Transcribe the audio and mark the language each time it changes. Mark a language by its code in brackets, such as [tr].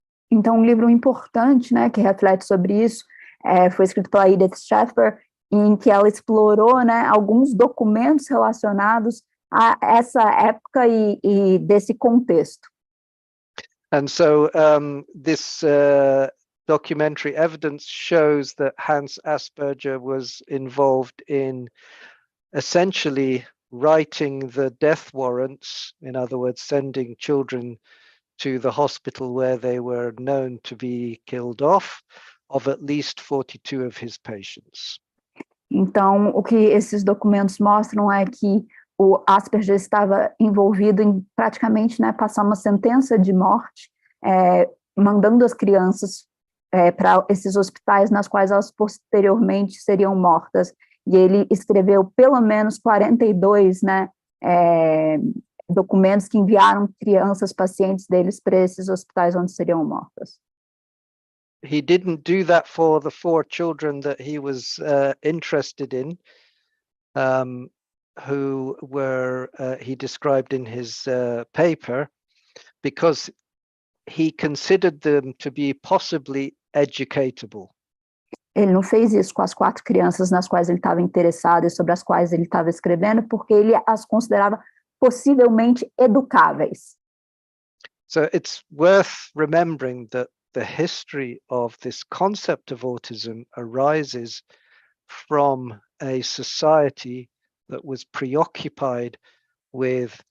[pt] Então, um livro importante, né, que reflete sobre isso, foi escrito pela Edith Schaeffer, em que ela explorou, né, alguns documentos relacionados a essa época e desse contexto. [en] And so this documentary evidence shows that Hans Asperger was involved in essentially writing the death warrants, in other words, sending children to the hospital where they were known to be killed off, of at least 42 of his patients. [pt] Então, o que esses documentos mostram é que o Asperger estava envolvido em praticamente, né, passar uma sentença de morte, mandando as crianças para esses hospitais nas quais elas posteriormente seriam mortas. E ele escreveu pelo menos 42, né, documentos que enviaram crianças, pacientes deles para esses hospitais onde seriam mortas. [en] He didn't do that for the 4 children that he was interested in, who were, he described in his paper, because he considered them to be possibly educatable. [pt] Ele não fez isso com as 4 crianças nas quais ele estava interessado e sobre as quais ele estava escrevendo, porque ele as considerava possivelmente educáveis. [en] So it's worth remembering that the history of this concept of autism arises from a society that was preoccupied with